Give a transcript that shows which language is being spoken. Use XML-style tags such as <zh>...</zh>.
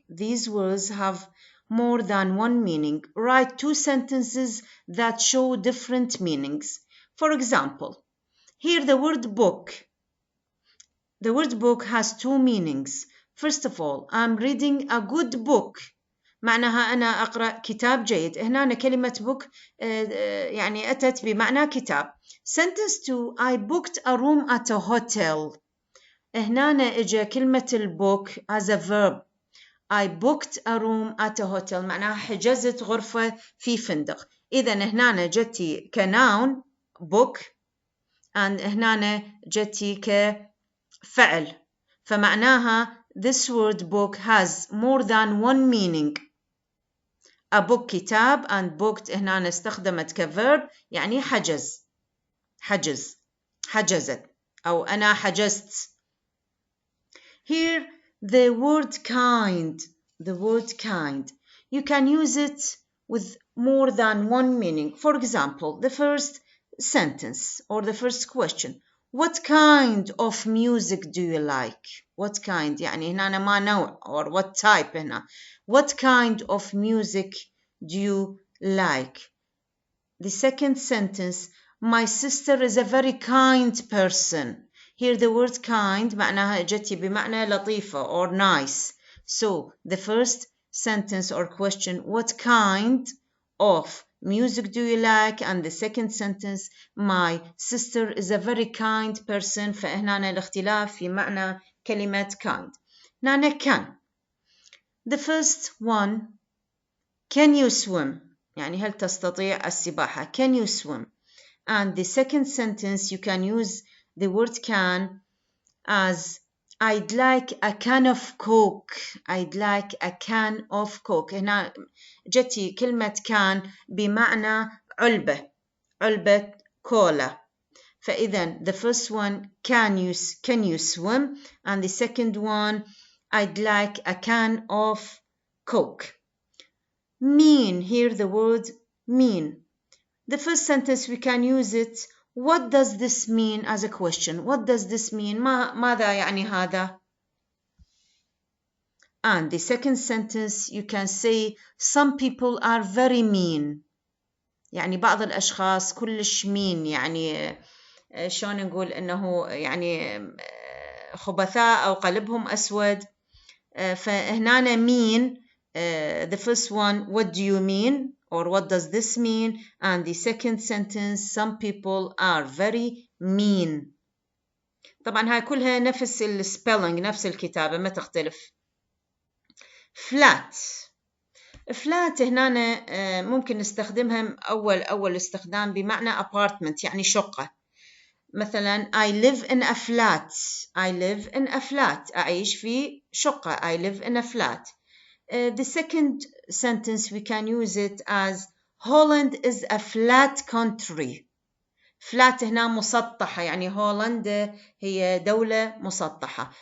<en>These words have more than one meaning. Write two sentences that show different meanings. For example, here the word book. The word book has two meanings. First of all, I'm reading a good book.</en> <ar>معناها أنا أقرأ كتاب جيد. هنا كلمة book يعني أتت بمعنى كتاب.</ar> <en>Sentence 2, I booked a room at a hotel.</en> <ar>هنا إجا كلمة البوك</ar> <en>as a verb. I booked a room at a hotel</en> <ar>معناها حجزت غرفة في فندق. إذا هنا جتي كnoun book and هنا جتي كفعل.</ar> <en>فمعناها this word book has more than one meaning.</en> <ar>A book كتاب and booked هنا استخدمت كverb يعني حجز. حجزت أو أنا حجزت.</ar> <en>Here, the word kind. You can use it with more than one meaning. For example, the first, sentence or the first question. What kind of music do you like?</en> <ar>What kind يعني هنا أنا ما نوع or</ar> <en>what type</en> <ar>هنا.</ar> <en>What kind of music do you like? The second sentence, my sister is a very kind person. Here the word kind</en> <ar>معناها جتي بمعنى لطيفة</ar> <en>or nice. So the first sentence or question, what kind of music do you like? And the second sentence, my sister is a very kind person.</en> <ar>فهنا الاختلاف في معنى كلمة kind. هنا can.</ar> <en>The first one, can you swim?</en> <ar>يعني هل تستطيع السباحة?</ar> <en>Can you swim? And the second sentence, you can use the word can as I'd like a can of Coke. I'd like a can of Coke.</en> <ar>هنا جتي كلمة can بمعنى علبة كولا.</ar> <en>فإذا the first one, can you swim? And the second one, I'd like a can of Coke. Mean, here the word mean. The first sentence we can use it. What does this mean as a question? What does this mean?</en> <ar>ماذا يعني هذا?</ar> <en>And the second sentence you can say some people are very mean.</en> <ar>يعني بعض الأشخاص كلش mean يعني شلون نقول إنه يعني خبثاء أو قلبهم أسود.</ar> <en>فهنا mean the first one, what do you mean? Or what does this mean? And the second sentence, some people are very mean.</en> <ar>طبعا هاي كلها نفس السبيلنج نفس الكتابة ما تختلف. flat هنا ممكن نستخدمها أول استخدام بمعنى apartment يعني شقة.</ar> <en>مثلا I live in a flat.</en> <ar>أعيش في شقة.</ar> <en>I live in a flat. The second sentence we can use it as Holland is a flat country.</en> <ar>flat هنا مسطحة يعني هولندا هي دولة مسطحة.</ar>